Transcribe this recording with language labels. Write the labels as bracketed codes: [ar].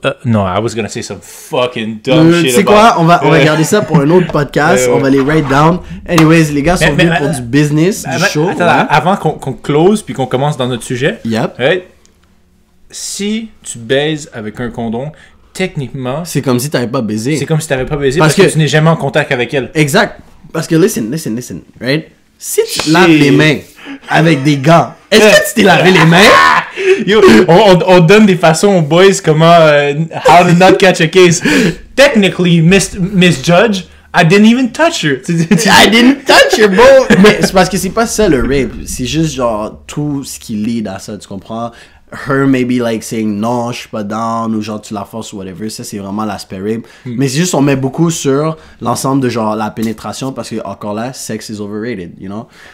[en] No, I was gonna say some fucking dumb shit. [fr] Tu sais quoi? On va garder ça pour un autre podcast. On va les [en] write down. [fr] Anyways, les gars sont venus pour du business, du show. Attends, avant qu'on close puis qu'on commence dans notre sujet. [en] Yep. Right? [fr] si tu baises avec un condom, techniquement, C'est comme si t'avais pas baisé. c'est comme si t'avais pas baisé Parce parce que que- tu n'es jamais en contact avec elle. Exact. Parce que [en] listen, right? [fr] Si tu te laves les mains avec des gants, est-ce que tu t'es lavé les mains? Yo, on donne des façons aux boys comment how to not catch a case. [en] Technically, Miss Judge, I didn't even touch her. I didn't touch your bro. [fr] Mais c'est parce que c'est pas ça le rape. C'est juste genre tout ce qui lead à ça, tu comprends? [en] Her maybe like saying [fr] non, je suis pas down ou genre tu la forces ou whatever. Ça c'est vraiment l'aspect rape. Mais c'est juste on met beaucoup sur l'ensemble de genre la pénétration parce que encore là, [en] sex is overrated, you know?